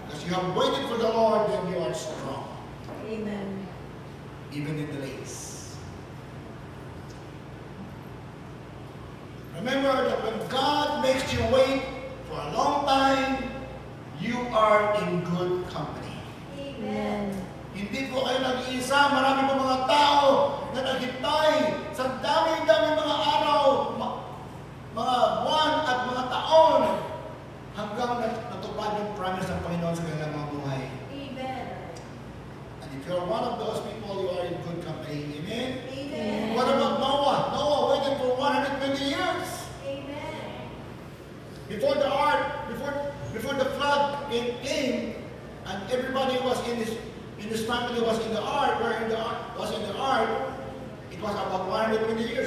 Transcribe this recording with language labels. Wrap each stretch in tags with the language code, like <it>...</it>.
<en>Because you have waited for the Lord, then you are strong, Amen. even in delays. Remember that when God makes you wait for a long time, you are in good company. Amen.</en> <tl>Hindi po kayo nag-iisa, marami po mga tao na naghintay sa dami-dami mga araw, mga buwan at mga taon hanggang natupad yung promise ng Panginoon sa kanilang mga buhay. Amen.</tl> <en>And if you're one of those people, you are in good company. Amen? Amen. What about Noah? Noah waited for 120 years. Amen. Before the ark, before the flood came, and everybody was in his family was in the ark, was in the ark, it was about 120 years.</en>